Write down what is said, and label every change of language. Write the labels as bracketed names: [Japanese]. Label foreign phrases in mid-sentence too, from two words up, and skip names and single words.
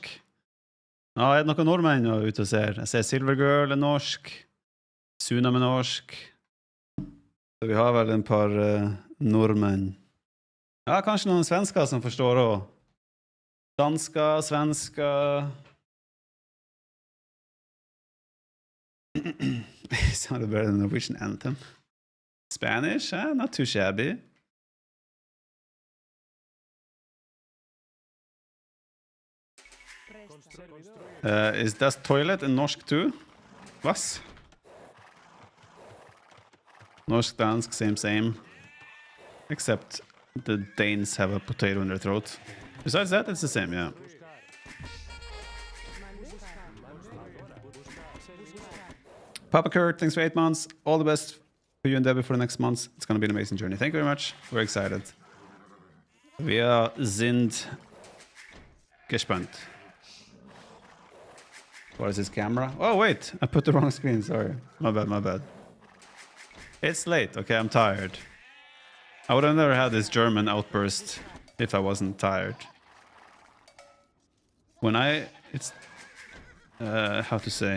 [Norwegian] Jeg noen nordmenn ute og ser. Jeg ser Silvergirl er norsk. Suna med norsk. Så vi har vel en par nordmenn. Ja, kanskje noen svensker som forstår også. Dansker, svensker. [English] Sounded better than the Norwegian anthem. Spanish, not too shabby. Is that toilet in norsk too? [German] Was? [Norwegian] Norsk, dansk, [English] same. Except the Danes have a potato in their throat. Besides that, it's the same, yeah. Papa Kurt, thanks for 8 months. All the best for you and Debbie for the next months. It's going to be an amazing journey. Thank you very much. We're excited. [German] Wir sind gespannt. [English] What is this camera? Oh, wait. I put the wrong screen. Sorry. My bad. It's late. Okay, I'm tired. I would have never had this German outburst if I wasn't tired. When it's how to say?